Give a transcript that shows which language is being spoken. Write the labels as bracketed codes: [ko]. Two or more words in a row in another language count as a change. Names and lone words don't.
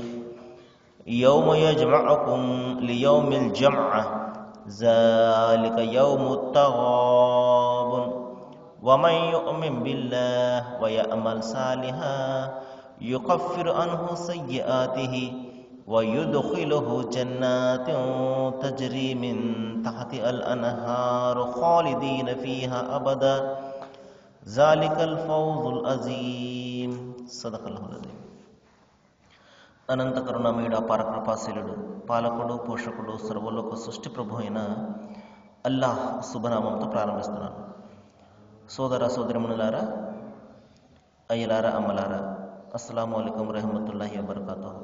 [ar] يوم يجمعكم ليوم الجمعة ذلك يوم التغابن ومن يؤمن بالله ويعمل صالحا يكفر عنه سيئاته ويدخله جنات تجري من تحتها الأنهار خالدين فيها أبدا ذلك الفوز العظيم. صدق الله العظيم. [te] అనంత కరుణామయుడు అపార కృపాశీలుడు పాలకుడు పోషకుడు సర్వలోక సృష్టి ప్రభు అయిన అల్లాహ్ శుభనామంతో ప్రారంభిస్తున్నాను. సోదర సోదరిమణులారా, అయ్యలారా, అమ్మలారా, [ar] السلام عليكم ورحمة الله وبركاته.